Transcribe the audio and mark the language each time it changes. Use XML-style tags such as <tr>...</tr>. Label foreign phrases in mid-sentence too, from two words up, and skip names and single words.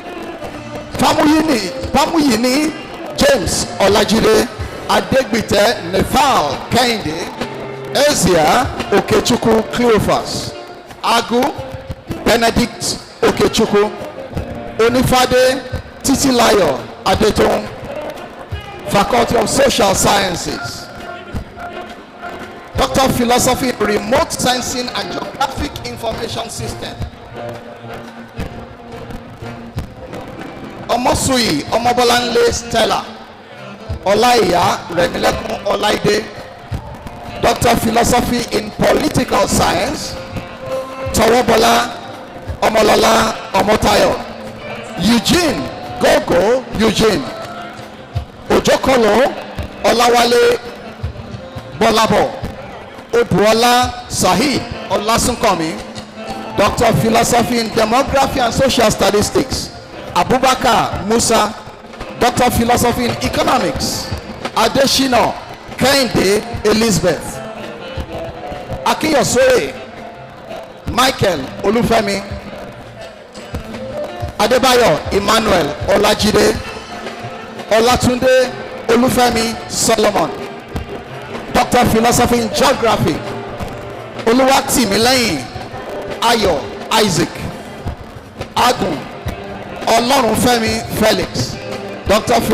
<en>Pamuyini James Olajide, Adegbite Nefal Kehinde, Ezia Okechukwu Cleophas, Agu Benedict Okechukwu, Onifade Titilayo Adetong, Faculty of Social Sciences, Doctor of Philosophy in Remote Sensing and Geographic Information System, Omosui Omobolanle Stella, Olaiya Remilekun Olaide, Doctor of Philosophy in Political Science, Towobola Omolola Omotayo, Eugene Gogo Eugene, Ojokolo Olawale Bolabo, Oduola Sahid Olasunkomi, Doctor of Philosophy in Demography and Social Statistics, Abubakar Musa, Doctor of Philosophy in Economics, Adeshino Kehinde Elizabeth, Akiyosore Michael Olufemi, Adebayo Emmanuel Olajide, Olatunde Olufemi Solomon, Doctor of Philosophy in Geography, Oluwatimileyin Ayo Isaac, Agun Olorunfemi Felix, Doctor of</en>